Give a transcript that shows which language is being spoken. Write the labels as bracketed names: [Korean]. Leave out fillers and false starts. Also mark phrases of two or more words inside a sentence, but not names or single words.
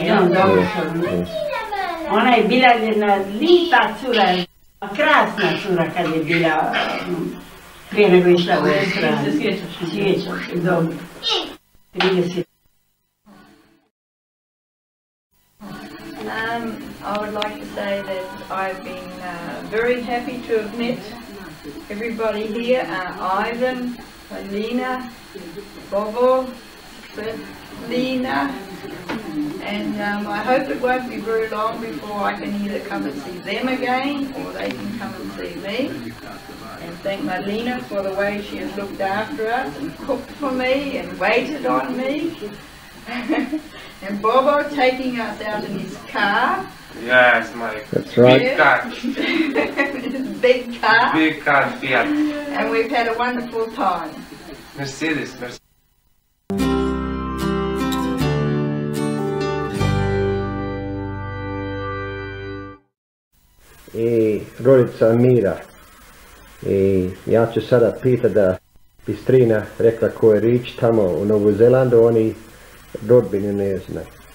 [Croatian] Ona je bila jedna lipa cura, krasna cura kad je bila prije nego išla u Australiju. Sjećam se, dobro. 30. [English] I would like to say that I've been very happy to have met everybody here, Ivan, Lena, Bobo, Lena, and I hope it won't be very long before I can either come and see them again or they can come and see me. And thank Marlena for the way she has looked after us and cooked for me and waited on me. And Bobo taking us out in his car. Yes, Mike. That's right. Big car. Big car. Big car, Fiat. And we've had a wonderful time. Mercedes. [Croatian] I rodica Mira. I ja ću sada pitati da bi strina rekla ko je rič tamo u Novu Zelandu, oni rodbine ne znaju.